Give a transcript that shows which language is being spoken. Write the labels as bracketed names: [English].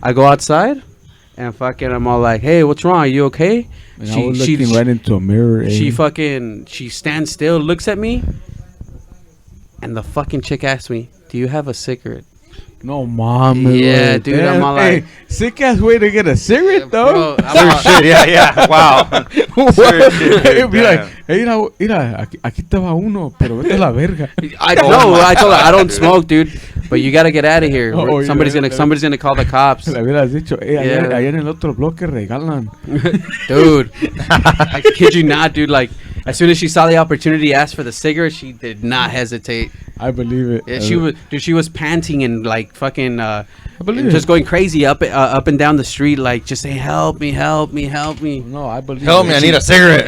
[English] I go outside, and fucking I'm all like, hey, what's wrong? Are you okay? And I was looking right into a mirror. She stands still, looks at me, and the fucking chick asked me, do you have a cigarette? No, mom. Yeah, dude. Damn. I'm all like, sick ass way to get a cigarette, though. Shit, yeah. Wow. Shit, be like, hey, [Spanish] mira, aquí estaba uno, pero vete a la verga. [English] I told her I don't smoke, dude. But you gotta get out of here. Somebody's gonna call the cops. [Spanish] Le hubieras dicho, allá en el otro bloque regalan. [English] Dude, I kid you not, dude. Like, as soon as she saw the opportunity, asked for the cigarette, she did not hesitate. I believe it. Yeah, she was panting and like fucking just going crazy up and down the street, like just saying, help me. No, I believe help me, I need a cigarette.